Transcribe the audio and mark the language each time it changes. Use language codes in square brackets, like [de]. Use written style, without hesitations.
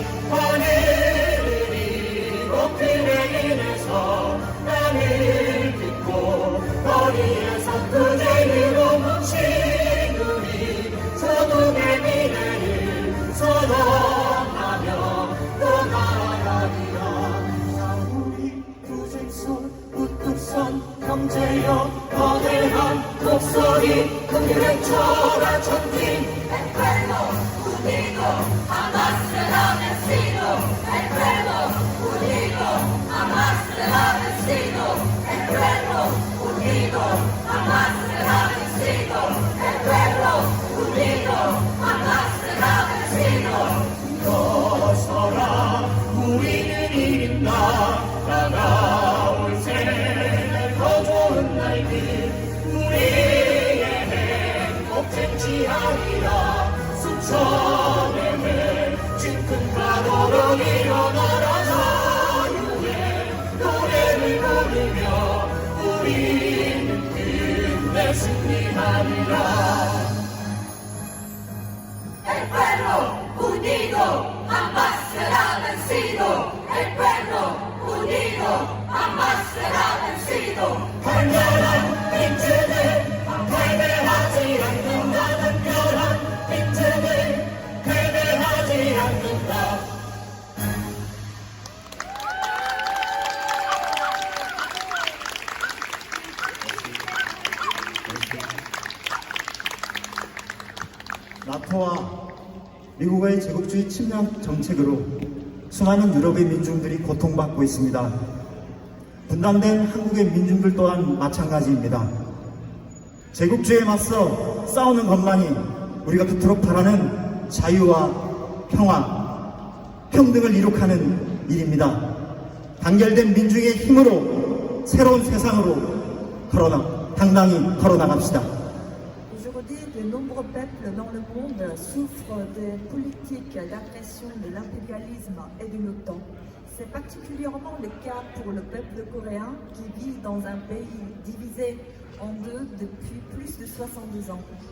[ko] 하늘을 이고 플레인에서 땅을 딛고 거리에서 그대로 묻힌 우리 서동의 미래를 선언하며 또 나아가리라. 자 우리 투쟁 속 우뚝 선 형제여 거대한 목소리 크게 외쳐라 전진. [es] El pueblo unido jamás será vencido. El pueblo unido jamás será vencido. El pueblo unido jamás será vencido. El pueblo unido jamás será vencido. [ko] 일어서라 우리는 이긴다. 다가올 새날 더 좋은 날들 우리의 행복 쟁취하리라. 수천의 외친 큰 파도로 일어나라. 자유의 노래를 부르며 우리는 끝내 승리하리라. [es] El pueblo unido jamás será vencido. El pueblo unido jamás será vencido. [ko] 강렬한 민주는 패배하지 않는다. 강렬한 민주는 패배하지 않는다. 나토와 미국의 제국주의 침략 정책으로 수많은 유럽의 민중들이 고통받고 있습니다. 분단된 한국의 민중들 또한 마찬가지입니다. 제국주의에 맞서 싸우는 것만이 우리가 그토록 바라는 자유와 평화, 평등을 이룩하는 일입니다. 단결된 민중의 힘으로 새로운 세상으로 당당히 걸어나갑시다. [fr] Je redis de nombreux peuples dans le monde souffrent des politiques d'agression de l'impérialisme et de l'OTAN. C'est particulièrement le cas pour le peuple coréen qui vit dans un pays divisé en deux depuis plus de 70 ans.